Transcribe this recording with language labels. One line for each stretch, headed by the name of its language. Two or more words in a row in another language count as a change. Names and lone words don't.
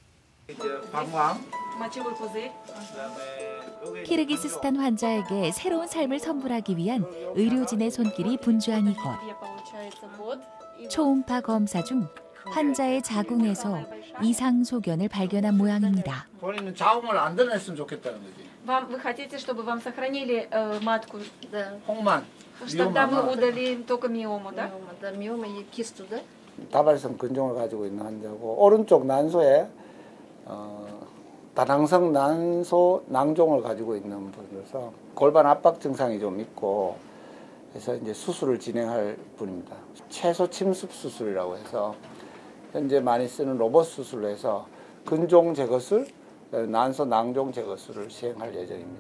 Korean: 키르기스스탄 환자에게 새로운 삶을 선물하기 위한 의료진의 손길이 분주한 이곳. 초음파 검사 중 환자의 자궁에서 이상 소견을 발견한 모양입니다. 본인은 자궁을 안 드러냈으면 좋겠다는 거지.
Russian: Вы хотите, чтобы вам сохранили матку? Да. 홍만. Тогда мы удалим только миому, да? Да, миома и кисту, да?
Korean: 다발성 근종을 가지고 있는 환자고 오른쪽 난소에 다낭성 난소 낭종을 가지고 있는 분이라서 골반 압박 증상이 좀 있고 그래서 이제 수술을 진행할 분입니다. 채소 침습 수술이라고 해서 현재 많이 쓰는 로봇 수술로 해서 근종 제거술, 난소 낭종 제거술을 시행할 예정입니다.